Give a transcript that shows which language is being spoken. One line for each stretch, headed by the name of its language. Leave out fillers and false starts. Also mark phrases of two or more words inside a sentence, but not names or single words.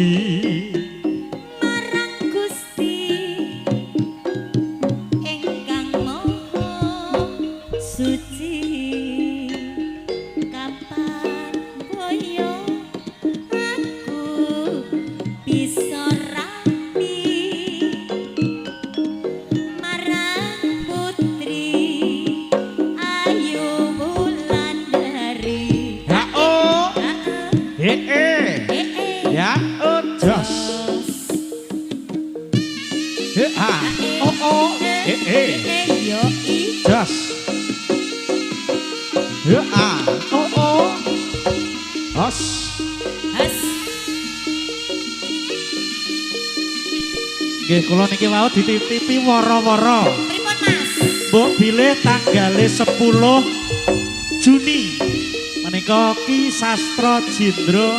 Javanese: marang Gusti ingkang maha suci kapan boyo aku bisa rapi marang putri Ayu Wulandari oh ya jos oh yo i jos oh os has nggih kula niki wau dititipi wara-wara pripun Mas mbok bilih tanggale 10 Juni menika Ki Sastra Jendra